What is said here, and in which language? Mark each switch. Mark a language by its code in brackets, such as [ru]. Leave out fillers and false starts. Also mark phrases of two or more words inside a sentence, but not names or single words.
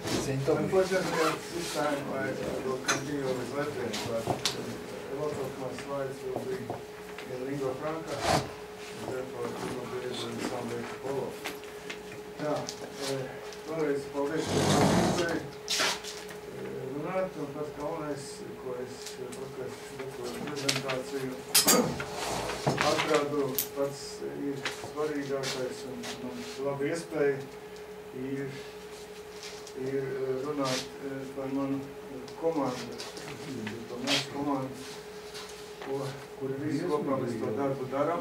[en] Unfortunately, this time I will continue with Latvian, but a lot of my slides will be in lingua franca, and therefore you will be able in some way to follow. [lv] Jā, vēlreiz paldies par iespēju runāt, un pats galvenais, ko es prezentāciju atrādu, pats ir svarīgākais, un mums laba iespēja ir runāt par manu komandu, par mūsu komandu, kuri visi kopā mēs to darbu darām.